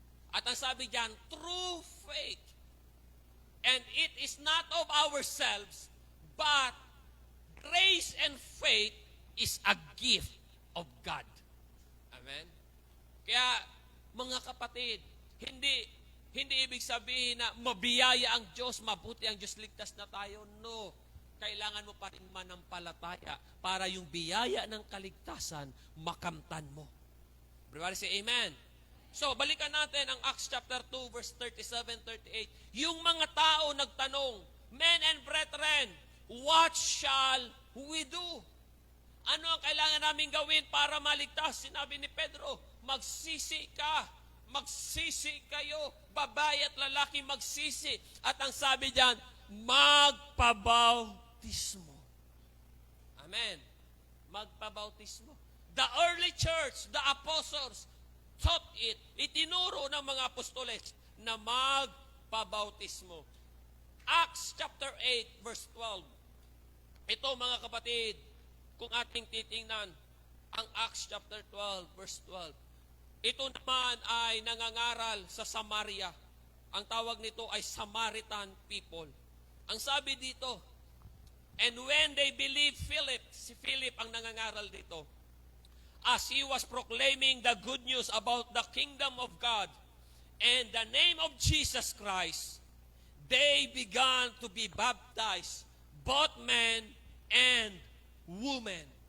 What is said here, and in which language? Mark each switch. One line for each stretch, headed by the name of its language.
Filipino: At ang sabi diyan,
English: true faith. And it is not of ourselves, but grace and faith is a gift of God. Amen?
Filipino: Kaya, mga kapatid, hindi ibig sabihin na mabiyaya ang Diyos, mabuti ang Diyos, ligtas na tayo. No. Kailangan mo pa rin manampalataya para yung biyaya ng kaligtasan makamtan mo.
English: Everybody say amen.
Filipino: So, balikan natin ang Acts chapter 2, verse 37-38. Yung mga tao nagtanong,
English: Men and brethren, what shall we do?
Filipino: Ano ang kailangan namin gawin para maligtas? Sinabi ni Pedro, magsisi ka. Magsisi kayo, babae at lalaki magsisi. At ang sabi diyan, magpabautismo. Amen. Magpabautismo.
English: The early church, the apostles, taught it.
Filipino: Itinuro ng mga apostoles na magpabautismo. Acts chapter 8, verse 12. Ito mga kapatid, kung ating titingnan, ang Acts chapter 12, verse 12. Ito naman ay nangangaral sa Samaria. Ang tawag nito ay Samaritan people. Ang sabi dito,
English: and when they believed Philip,
Filipino: si Philip ang nangangaral dito,
English: as he was proclaiming the good news about the kingdom of God and the name of Jesus Christ, they began to be baptized, both men and women.